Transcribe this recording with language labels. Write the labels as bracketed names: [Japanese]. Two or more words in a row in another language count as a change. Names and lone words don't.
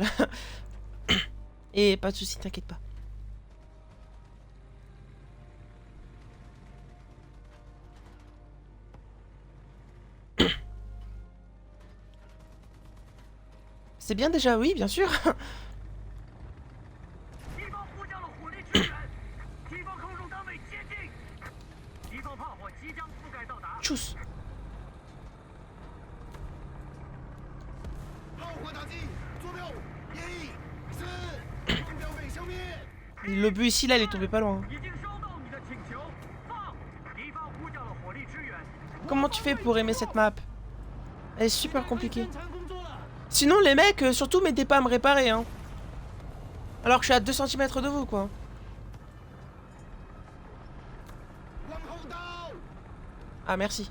[French] Et pas de soucis, t'inquiète pas. C'est bien déjà, oui, bien sûr. [Chinese] 敌方呼叫了火力支援，敌方空中单位接近，敌方炮火即将覆盖到达。 Tchuss. 炮火打击，坐标1、4，目标被消灭。 [French] L'obus ici, là, il est tombé pas loin. [Chinese] 已经收到你的请求，放！敌方呼叫了火力支援。 [French] Comment tu fais pour aimer cette map? Elle est super compliquée. Sinon, les mecs, surtout, m'aidez pas à me réparer, hein. Alors que je suis à 2 cm de vous, quoi. Ah, merci.